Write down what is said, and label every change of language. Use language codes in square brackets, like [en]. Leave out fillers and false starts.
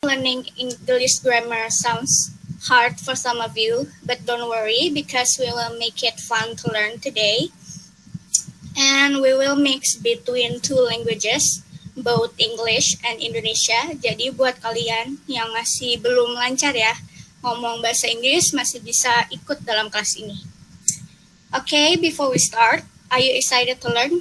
[en] learning English grammar sounds hard for some of you, but don't worry because we will make it fun to learn today. And we will mix between two languages, both English and Indonesia. [id] Jadi buat kalian yang masih belum lancar ya, ngomong bahasa Inggris masih bisa ikut dalam kelas ini. [en] Okay, before we start, are you excited to learn?